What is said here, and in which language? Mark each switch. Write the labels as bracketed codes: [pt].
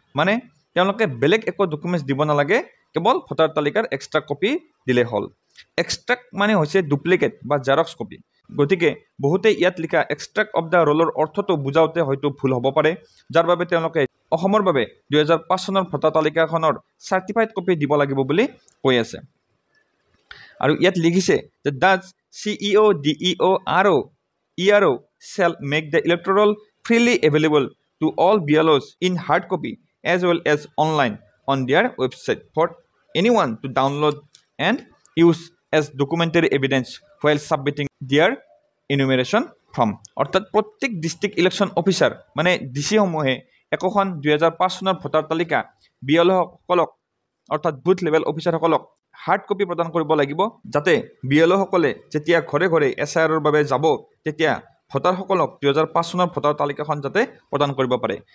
[as] মানে তেওঁলোকে বেলেগ একো ডকুমেণ্টছ দিব নালাগে, কেৱল ভোটাৰ তালিকাৰ এক্সট্ৰা কপি দিলেই হ'ল। এক্সট্ৰেক্ট মানে হৈছে ডুপ্লিকেট বা জেৰক্স কপি। গতিকে বহুতে ইয়াত লিখা এক্সট্ৰেক্ট অফ দ্য ৰোলৰ অৰ্থটো বুজাওঁতে হয়তো ভুল হ'ব পাৰে, যাৰ বাবে তেওঁলোকে অসমৰ বাবে 2005 চনৰ ভোটাৰ তালিকাখনৰ চাৰ্টিফাইড কপি দিব লাগিব বুলি কৈ আছে। [en] আৰু ইয়াত লিখিছে যে ডাজ CEO, DEO আৰু ERO shall make the electoral freely available to all BLOs in hard copy as well as online on their website for anyone to download and use as documentary evidence while submitting their enumeration form। [as] অৰ্থাৎ প্ৰত্যেক district election officer মানে DC সমূহে একোখন 2005 চনৰ voter তালিকা BLO সকলক অৰ্থাৎ booth level অফিচাৰসকলক hard copy প্ৰদান কৰিব লাগিব, যাতে BLO সকলে যেতিয়া ঘৰে ঘৰে SIRৰ বাবে যাব তেতিয়া ভোটাৰসকলক 2005 চনৰ ভোটাৰ তালিকাখন যাতে প্ৰদান কৰিব পাৰে।